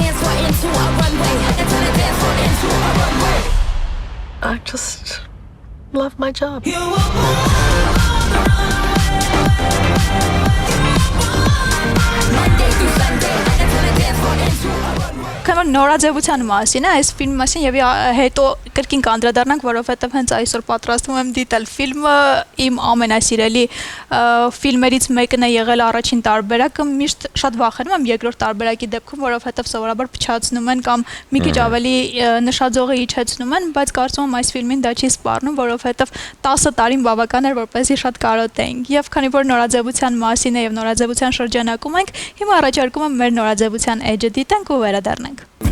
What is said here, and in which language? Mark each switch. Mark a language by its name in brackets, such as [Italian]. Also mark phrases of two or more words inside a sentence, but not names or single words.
[English] I just love my job. Monday through Sunday, I can turn a dance floor into a runway. [Armenian] Քանի որ նորաձևության մասին է, այս ֆիլմի մասին եւ հետո կրկին կանդրադառնանք, որովհետեւ հենց այսօր պատրաստվում եմ դիտել ֆիլմը, իմ ամենասիրելի ֆիլմերից մեկն է եղել առաջին տարբերակը, միշտ շատ վախենում եմ երկրորդ տարբերակի դեպքում, որովհետեւ սովորաբար փչացնում են կամ մի քիչ ավելի նշաձողը իջեցնում են, բայց կարծում եմ այս ֆիլմին դա չի սպառնում, որովհետեւ 10 տարին բավական էր, որպեսզի շատ կարոտեինք։ Եվ քանի որ նորաձևության մասին է եւ նորաձևության շրջանակում ենք, հիմա առաջարկում եմ մեր նորաձևության էջը դիտենք ու վերադառնանք։